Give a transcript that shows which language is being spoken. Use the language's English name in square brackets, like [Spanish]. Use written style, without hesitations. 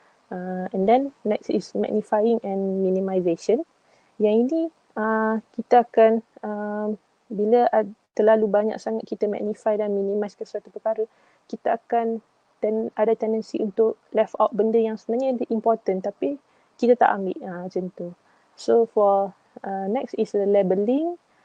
[English] And then next is magnifying and minimization. [Malay] Yang ini kita akan bila terlalu banyak sangat kita magnify dan minimize ke suatu perkara, kita akan dan ada tendensi untuk [English] left out [Malay] benda yang sebenarnya important tapi kita tak ambil macam tu. [English] So for next is the labeling.